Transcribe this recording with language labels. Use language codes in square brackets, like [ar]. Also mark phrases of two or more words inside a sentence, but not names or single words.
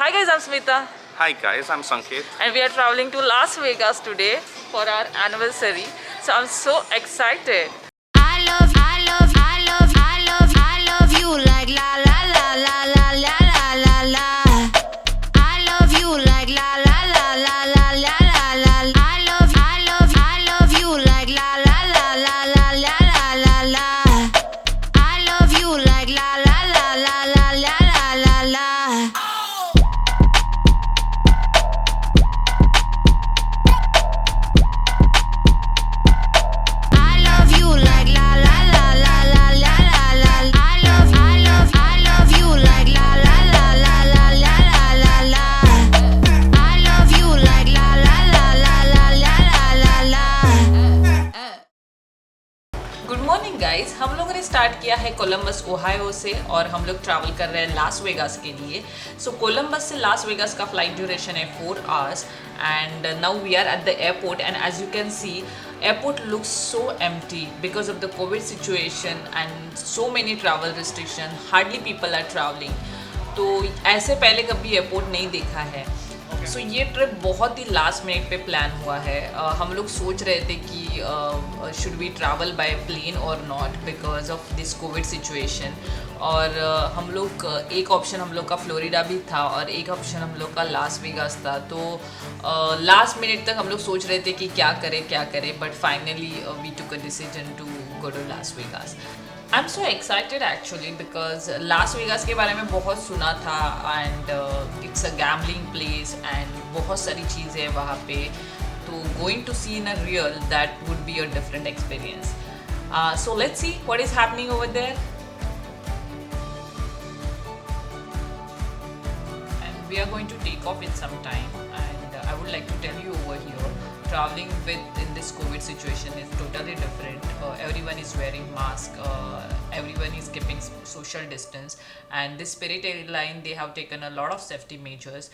[en] Hi guys, I'm Smita Hi guys, I'm Sanket. and we are traveling to Las Vegas today for our anniversary. So I'm so excited. I love you like la la la la la la la la la. I love you like la la la la la la la la. I love you like la la la la la la la la la. I love you like la la la la la la la la la. I love you like la la la la la la la la. I love you like la la la la la la la la la. I love you like la la la la la la la la la. good morning guys, [hi] हम लोगों ने स्टार्ट किया है कोलंबस ओहायो से और हम लोग ट्रैवल कर रहे हैं लास वेगास के लिए. सो कोलंबस से लास वेगास का फ्लाइट ड्यूरेशन है [en] 4 hours and now we are at the airport and as you can see airport looks so empty because of the COVID situation and so many travel restriction. Hardly people are traveling. [hi] तो ऐसे पहले कभी एयरपोर्ट नहीं देखा है. सो ये ट्रिप बहुत ही [en] last minute [hi] पे प्लान हुआ है. हम लोग सोच रहे थे कि [en] should we travel by plane or not because of this COVID situation. [hi] और हम लोग एक ऑप्शन हम लोग का फ्लोरिडा भी था और एक ऑप्शन हम लोग का लास वेगास था. तो [en] last minute [hi] तक हम लोग सोच रहे थे कि क्या करें [en] but finally we took a decision to go to Las Vegas. I am so excited actually because [hi] लास वेगास के बारे में बहुत सुना था [en] and it's a gambling place [hi] एंड बहुत सारी चीज़ें हैं वहाँ पे. [en] तो going to see in a real that would be a different experience. so let's see what is happening over there. We are going to take off in some time and I would like to tell you over here, traveling in this COVID situation is totally different. Everyone is wearing mask, everyone is keeping social distance and this Spirit airline they have taken a lot of safety measures.